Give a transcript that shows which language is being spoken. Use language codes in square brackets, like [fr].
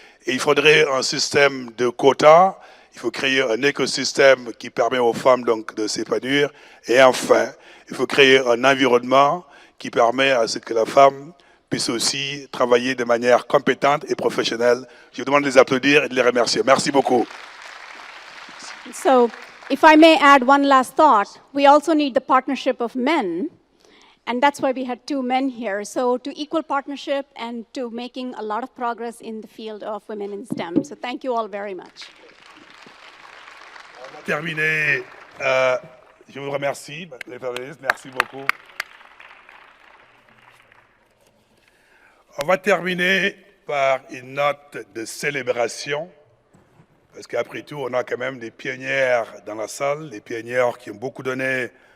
[fr] Et il faudrait un système de quotas. Il faut créer un écosystème qui permet aux femmes donc de s'épanouir. Et enfin, il faut créer un environnement qui permet à ce que la femme puisse aussi travailler de manière compétente et professionnelle. Je vous demande de les applaudir et de les remercier. Merci beaucoup. [en] So, if I may add one last thought, we also need the partnership of men, and that's why we had 2 men here. So, to equal partnership and to making a lot of progress in the field of women in STEM. So, thank you all very much. [fr] On va terminer. Je vous remercie, les féministes. Merci beaucoup. On va terminer par une note de célébration. Parce qu'après tout, on a quand même des pionnières dans la salle, des pionnières qui ont beaucoup donné